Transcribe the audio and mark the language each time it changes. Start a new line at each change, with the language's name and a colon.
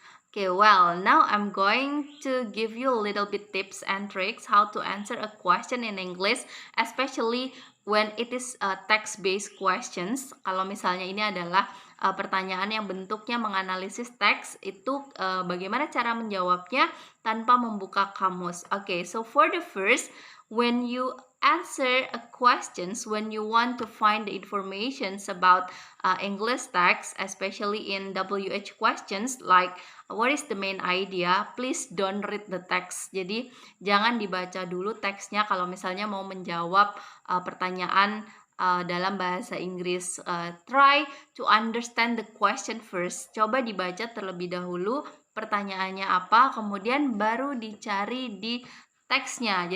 English: Okay, well, now I'm going to give you a little bit tips and tricks how to answer a question in English, especially when it is text-based questions.
Indonesian: Kalau misalnya ini adalah pertanyaan yang bentuknya menganalisis teks, itu bagaimana cara menjawabnya tanpa membuka kamus.
English: Okay, so for the first, when you answer a questions, when you want to find the informations about English text, especially in WH questions, like what is the main idea, please don't read the text.
Indonesian: Jadi jangan dibaca dulu teksnya kalau misalnya mau menjawab pertanyaan dalam bahasa Inggris.
English: Try to understand the question first.
Indonesian: Coba dibaca terlebih dahulu pertanyaannya apa, kemudian baru dicari di teksnya.